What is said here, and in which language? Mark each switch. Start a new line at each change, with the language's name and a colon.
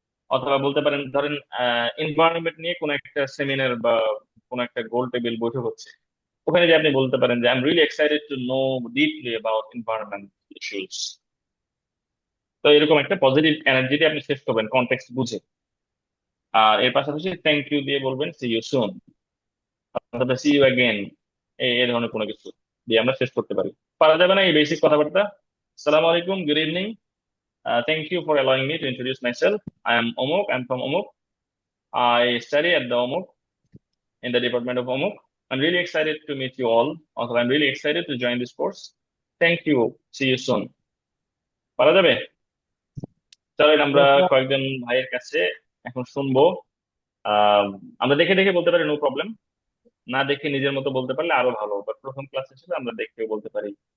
Bangla: অথবা বলতে পারেন, ধরেন এনভায়রনমেন্ট নিয়ে কোনো একটা সেমিনার বা কোনো একটা গোল টেবিল বৈঠক হচ্ছে, ওখানে যে আপনি বলতে পারেন যে
English: I am really excited to know deeply about environment issues.
Bangla: তো এরকম একটা পজিটিভ এনার্জি দিয়ে আপনি শেষ করবেন কনটেক্সট বুঝে। আর এর পাশাপাশি থ্যাংক ইউ দিয়ে বলবেন সি ইউ সুন, অথবা সি ইউ অ্যাগেন, এই ধরনের কোনো কিছু দিয়ে আমরা শেষ করতে পারি। পারা যাবে না এই বেসিক কথাবার্তা?
English: আসসালামু আলাইকুম, good evening, thank you for allowing me to introduce myself, I am অমুক, I am from অমুক, I study at the অমুক in the department of অমুক, I'm really excited to meet you all, also I'm really excited to join this course, thank you, see you soon.
Bangla: পারা যাবে? চলেন আমরা কয়েকজন ভাইয়ের কাছে এখন শুনবো। আমরা দেখে দেখে বলতে পারি, নো প্রবলেম। না দেখে নিজের মতো বলতে পারলে আরো ভালো, বাট প্রথম ক্লাস হিসেবে আমরা দেখে বলতে পারি।